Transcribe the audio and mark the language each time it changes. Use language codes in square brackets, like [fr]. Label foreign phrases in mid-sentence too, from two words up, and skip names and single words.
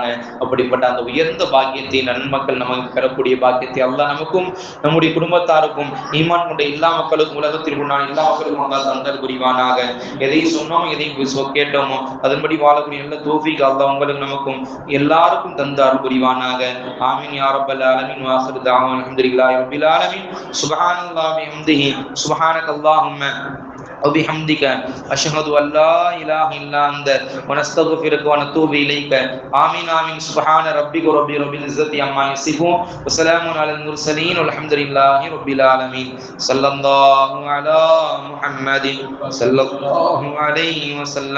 [ta] அப்படிப்பட்ட அந்த உயர்ந்த பாக்கியத்தை நன்மக்கள் நமக்கு பெறக்கூடிய பாக்கியத்தை அல்லாஹ் நமக்கும் நம்முடைய குடும்பத்தாருக்கும் ஈமான் கொண்ட எல்லா மக்களுக்கும் உலகத்தில் உண்டான எல்லா மக்களுக்கும் அல்லாஹ் தந்தல் புரிவானாக. எதை சொன்னோமோ எதை கேட்டோமோ அதன்படி வாழக்கூடிய நல்ல தௌஃபீக் அல்லாஹ் உங்களுக்கு நமக்கும் எல்லாருக்கும் தந்தால் புரிவானாக. [ar] آمين يا رب العالمين. وآخر دعوانا الحمد لله رب العالمين. سبحان الله وبحمده سبحانك اللهم وبحمدك أشهد أن لا إله إلا أنت ونستغفرك ونتوب إليك. آمين آمين. سبحان ربك رب العزة عما يصفون وسلام على المرسلين والحمد لله رب العالمين. صلى الله على محمد صلى الله عليه وسلم.